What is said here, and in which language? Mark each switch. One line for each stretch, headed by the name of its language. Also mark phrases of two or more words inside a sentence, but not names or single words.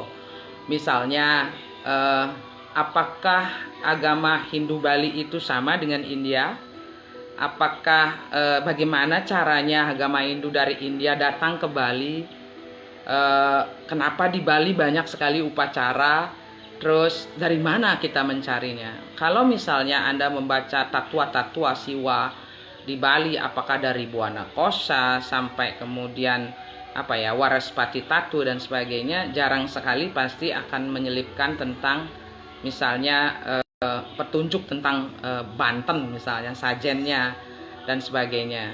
Indonesian: Misalnya apakah agama Hindu Bali itu sama dengan India? Apakah bagaimana caranya agama Hindu dari India datang ke Bali? Kenapa di Bali banyak sekali upacara? Terus dari mana kita mencarinya? Kalau misalnya Anda membaca tatua-tatua Siwa di Bali, apakah dari Buana Kosa sampai kemudian Waraspati Tatu dan sebagainya, jarang sekali pasti akan menyelipkan tentang misalnya petunjuk tentang Banten misalnya, sajennya dan sebagainya.